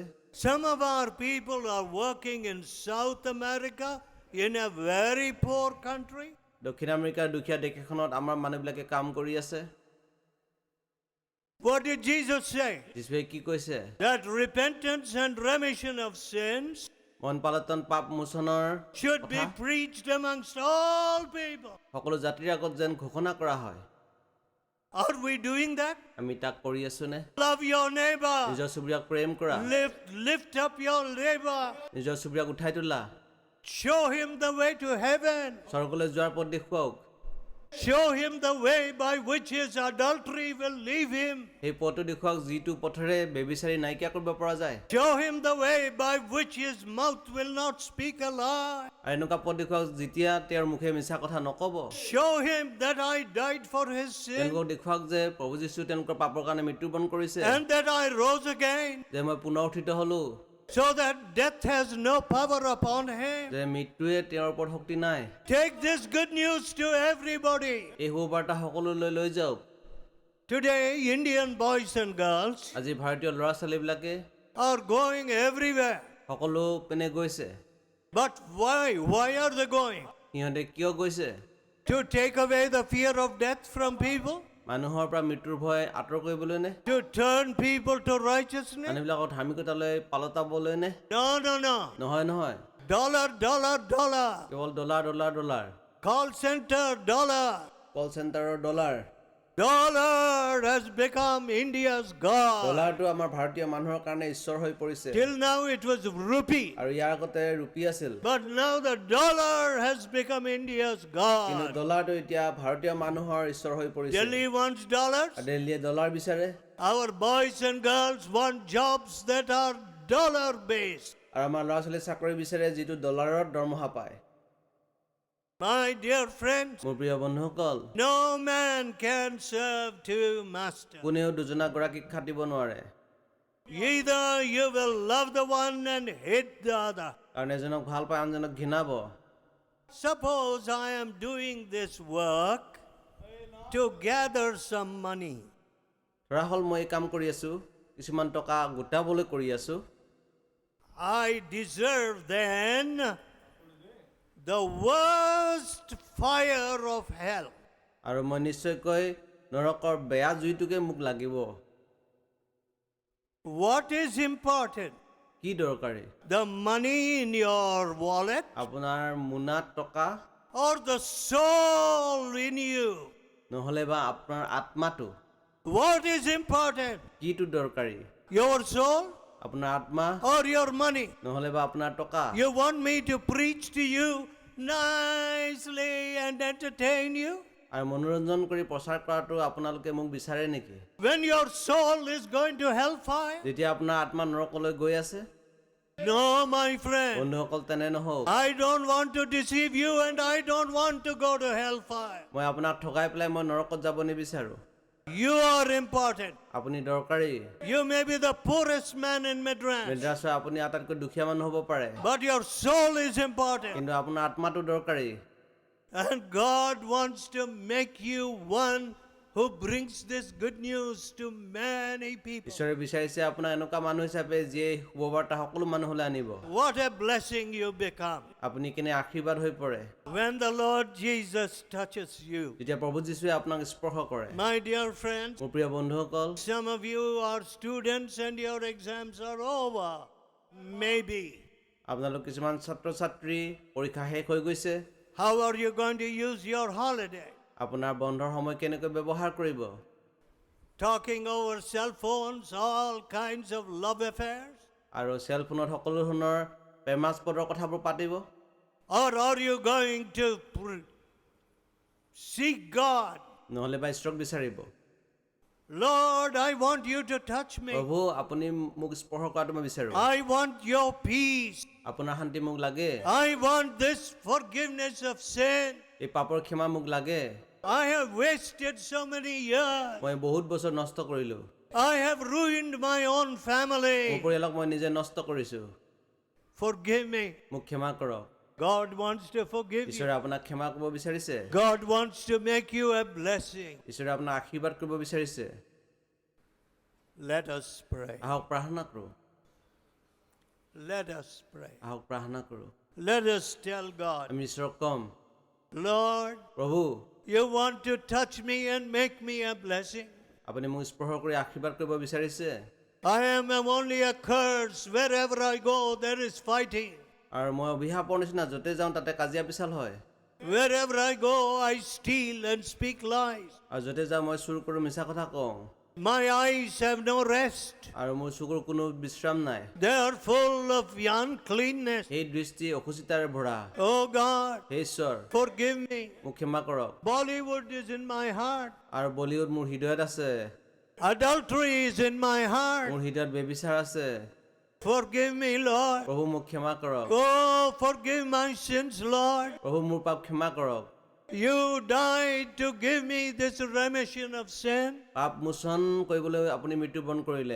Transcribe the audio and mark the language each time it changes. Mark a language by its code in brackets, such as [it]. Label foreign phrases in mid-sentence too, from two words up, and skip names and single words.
[en] Some of our people are working in South America in a very poor country. [as] দক্ষিণ আমেৰিকাৰ দুখীয়া দেশ এখনত আমাৰ মানুহবিলাকে কাম কৰি আছে। [en] What did Jesus say? [as] যীশুৱে কি কৈছে? [en] That repentance and remission of sins [as] মন পালটন পাপ মোচনৰ [en] should be [as] কথা [en] preached amongst all people. [as] সকলো জাতিৰ আগত যেন ঘোষণা কৰা হয়। [en] Are we doing that? [as] আমি তাক কৰি আছো নে? [en] Love your neighbor. [as] নিজৰ চুবুৰীয়াক প্ৰেম কৰা, [en] Lift up your neighbor. [as] নিজৰ চুবুৰীয়াক উঠাই তোলা, [en] Show him the way to heaven. [as] স্বৰ্গলৈ যোৱাৰ পথ দেখুৱাওক। [en] Show him the way by which his adultery will leave him. [as] সেই পথটো দেখুৱাওক যিটো পথেৰে বেবিচাৰী নাইকিয়া কৰিব পৰা যায়। [en] Show him the way by which his mouth will not speak a lie. [as] আৰু এনেকুৱা পথ দেখুৱাওক যেতিয়া তেওঁৰ মুখে মিছা কথা নক'ব। [en] Show him that I died for his sin [as] তেওঁলোকক দেখুৱাওক যে প্ৰভু যীশু তেওঁলোকৰ পাপৰ কাৰণে মৃত্যুবৰণ কৰিছে, [en] and that I rose again, [as] যে মই পুনৰ উঠিত হ'লো, [en] so that death has no power upon him. [as] যে মৃত্যুৱে তেওঁৰ ওপৰত শক্তি নাই। [en] Take this good news to everybody. [as] এই সুবাৰ্তা সকলোলৈ লৈ যাওক। [en] Today, Indian boys and girls [as] আজি ভাৰতীয় ল'ৰা ছোৱালীবিলাকে [en] are going everywhere. [as] সকলো পিনে গৈছে। [en] But why? Why are they going? [as] সিহঁতে কিয় গৈছে? [en] To take away the fear of death from people? [as] মানুহৰ পৰা মৃত্যুৰ ভয় আঁতৰ কৰিবলৈ নে? [en] To turn people to righteousness? [as] মানুহবিলাকক ধাৰ্মিকতালৈ পালতাবলৈ নে? [en] No. [as] নহয় নহয়, [en] Dollar. [as] কেৱল ডলাৰ ডলাৰ ডলাৰ, [en] Call center, dollar. [as] কল চেণ্টাৰৰ ডলাৰ। [en] Dollar has become India's God. [as] ডলাৰটো আমাৰ ভাৰতীয় মানুহৰ কাৰণে ঈশ্বৰ হৈ পৰিছে। [en] Till now it was rupee. [as] আৰু ইয়াৰ আগতে ৰুপি আছিল, [en] But now the dollar has become India's [as] কিন্তু [en] God. [as] ডলাৰটো এতিয়া ভাৰতীয় মানুহৰ ঈশ্বৰ হৈ পৰিছে। [en] Delhi wants dollars. [as] আৰু দিল্লীয়ে ডলাৰ বিচাৰে, [en] Our boys and girls want jobs that are dollar based. [as] আৰু আমাৰ ল'ৰা ছোৱালীয়ে চাকৰি বিচাৰে যিটো ডলাৰত দৰমহা পায়। [en] My dear friends, [as] মোৰ প্ৰিয় বন্ধুসকল, [en] no man can serve two masters. [as] কোনেও দুজনা গৰাকীক খাটিব নোৱাৰে, [en] Either you will love the one and hate the other. [as] কাৰণ এজনক ভাল পায় আনজনক ঘৃণাব। [en] Suppose I am doing this work to gather some money. [as] ধৰা হ'ল মই এই কাম কৰি আছো, কিছুমান টকা গোটাবলৈ কৰি আছো। [en] I deserve then the worst fire of hell. [as] আৰু মই নিশ্চয়কৈ নৰকৰ বেয়া জুইটোকে মোক লাগিব। [en] What is important? [as] কি দৰকাৰী? [en] The money in your wallet [as] আপোনাৰ মোনাত টকা, [en] or the soul in you? [as] নহ'লে বা আপোনাৰ আত্মাটো? [en] What is important? [as] কিটো দৰকাৰী? [en] Your soul [as] আপোনাৰ আত্মা [en] or your money? [as] নহ'লে বা আপোনাৰ টকা? [en] You want me to preach to you nicely and entertain you? [as] আৰু মনোৰঞ্জন কৰি প্ৰচাৰ কৰাটো আপোনালোকে মোক বিচাৰে নেকি? [en] When your soul is going to hellfire? [as] যেতিয়া আপোনাৰ আত্মা নৰকলৈ গৈ আছে? [en] No, my friend. [as] বন্ধুসকল, তেনে নহওক। [en] I don't want to deceive you and I don't want to go to hellfire. [as] মই আপোনাক ঠগাই পেলাই মই নৰকত যাব নিবিচাৰো। [en] You are important. [as] আপুনি দৰকাৰী। [en] You may be the poorest man in Madras, [as] মেড্ৰাছৰ আপুনি আটাইতকৈ দুখীয়া মানুহ হ'ব পাৰে, [en] but your soul is important. [as] কিন্তু আপোনাৰ আত্মাটো দৰকাৰী। [en] And God wants to make you one who brings this good news to many people. [as] ঈশ্বৰে বিচাৰিছে আপোনাক এনেকুৱা মানুহ হিচাপে যিয়ে শুভবাৰ্তা সকলো মানুহলৈ আনিব। [en] What a blessing you become [as] আপুনি কেনে আশীৰ্বাদ হৈ পৰে [en] when the Lord Jesus touches you. [as] যেতিয়া প্ৰভু যীশুৱে আপোনাক স্পৰ্শ কৰে। [en] My dear friends, [as] মোৰ প্ৰিয় বন্ধুসকল, [en] some of you are students and your exams are over. Maybe. [as] আপোনালোক কিছুমান ছাত্ৰ ছাত্ৰী পৰীক্ষা শেষ হৈ গৈছে। [en] How are you going to use your holiday? [as] আপোনাৰ বন্ধৰ সময় কেনেকৈ ব্যৱহাৰ কৰিব? [en] Talking over cell phones, all kinds of love affairs? [as] আৰু চেল ফোনত সকলো ধৰণৰ প্ৰেমাস্পদৰ কথাবোৰ পাতিব? [en] Or are you going to seek God? [as] নহ'লে বা ঈশ্বৰক বিচাৰিব? [en] Lord, I want you to touch me. [as] প্ৰভু, আপুনি মোক স্পৰ্শ কৰাটো মই বিচাৰোঁ। [en] I want your peace. [as] আপোনাৰ শান্তি মোক লাগে। [en] I want this forgiveness of sin. [as] এই পাপৰ ক্ষমা মোক লাগে। [en] I have wasted so many years. [as] মই বহুত বছৰ নষ্ট কৰিলোঁ। [en] I have ruined my own [as] মোৰ [en] family. [as] পৰিয়ালক মই নিজে নষ্ট কৰিছোঁ। [en] Forgive me. [as] মোক ক্ষমা কৰক। [en] God wants to forgive you. [as] ঈশ্বৰে আপোনাক ক্ষমা কৰিব বিচাৰিছে। [en] God wants to make you a blessing. [as] ঈশ্বৰে আপোনাক আশীৰ্বাদ কৰিব বিচাৰিছে। [en] Let us pray. [as] আহক প্ৰাৰ্থনা কৰোঁ। [en] Let us pray. [as] আহক প্ৰাৰ্থনা কৰোঁ। [en] Let us tell God, [as] আমি ঈশ্বৰক ক'ম, [en] Lord, [as] প্ৰভু, [en] you want to touch me and make me a blessing. [as] আপুনি মোক স্পৰ্শ কৰি আশীৰ্বাদ কৰিব বিচাৰিছে [en] I am only a curse. Wherever I go, there is fighting. [as] আৰু মই অভিশাপৰ নিচিনা য'তে যাওঁ তাতে কাজিয়া পিছাল হয় [en] Wherever I go, I steal and speak lies. [as] আৰু য'তে যাওঁ মই চুৰ কৰোঁ মিছা কথা কওঁ [en] My eyes have no rest. [as] আৰু মোৰ চকুৰ কোনো বিশ্ৰাম নাই [en] They are full of uncleanness. [as] সেই দৃষ্টি অসুচিতাৰে ভৰা [en] Oh God, [as] হে ঈশ্বৰ [en] forgive me. [as] মোক ক্ষমা কৰক [en] Bollywood is in my heart. [as] আৰু বলিউড মোৰ হৃদয়ত আছে [en] Adultery is in my heart. [as] মোৰ হৃদয়ত বেবিচাৰ আছে [en] Forgive me, Lord. [as] প্ৰভু মোক ক্ষমা কৰক [en] Oh, forgive my sins, Lord. [as] প্ৰভু মোৰ পাপ ক্ষমা কৰক [en] You died to give me this remission of sin. [as] পাপ মোচন কৰিবলৈ আপুনি মৃত্যুবৰণ কৰিলে